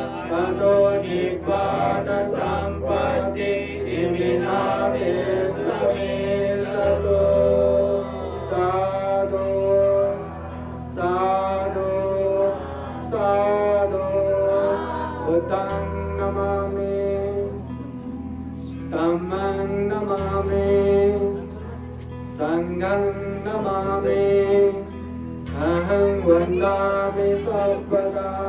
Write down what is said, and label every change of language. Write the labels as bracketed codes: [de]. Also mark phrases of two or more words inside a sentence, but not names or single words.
[pi] ततो निब्बाण संपत्ति इमिनामे समे सतो साधु साधु साधु बुद्धं नमामि धम्मं नमामि संघं नमामि अहं वन्दामि सर्वदा।